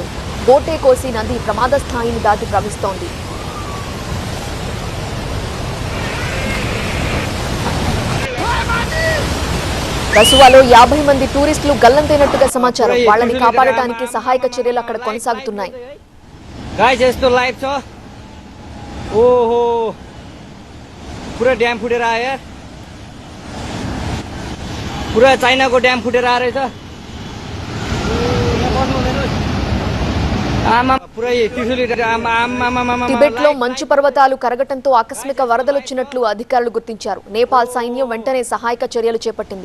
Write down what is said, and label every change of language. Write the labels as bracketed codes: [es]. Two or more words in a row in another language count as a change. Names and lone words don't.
[te] బోటే కోసి నది ప్రమాద స్థాయిని దాటి ప్రవహిస్తోంది. రసువాలో 50 మంది టూరిస్టులు గల్లంతైనట్టుగా సమాచారం. వాళ్ళని కాపాడటానికి సహాయక చర్యలు అక్కడ కొనసాగుతున్నాయి. [ne] गाइस यस्तो लाइभ छ ओहो पुरा ड्याम फुटेर आयो यार पुरा चाइनाको ड्याम फुटेर आ रहेछ [te] టిబెట్ లో మంచు పర్వతాలు కరగటంతో ఆకస్మిక వరదలొచ్చినట్లు అధికారులు గుర్తించారు. నేపాల్ సైన్యం వెంటనే సహాయక చర్యలు చేపట్టింది.